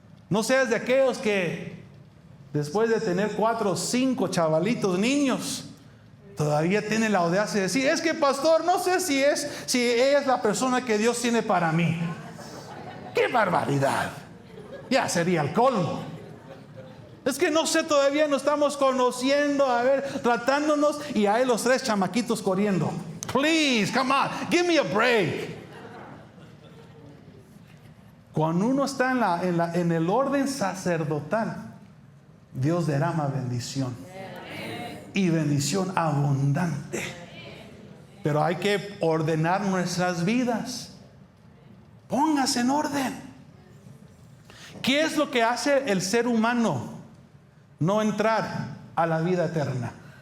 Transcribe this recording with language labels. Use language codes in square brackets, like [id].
[es] No seas de aquellos que después de tener 4 o 5 chavalitos, niños, todavía tiene la audacia de decir, es que pastor, no sé si ella es la persona que Dios tiene para mí. ¡Qué barbaridad! Ya sería el colmo. Es que no sé, todavía no estamos conociendo, a ver, tratándonos, y hay los 3 chamaquitos corriendo. [en] Please, come on, give me a break. [es] Cuando uno está en el orden sacerdotal, Dios derrama bendición. Y bendición abundante. Pero hay que ordenar nuestras vidas. Póngase en orden. ¿Qué es lo que hace el ser humano no entrar a la vida eterna?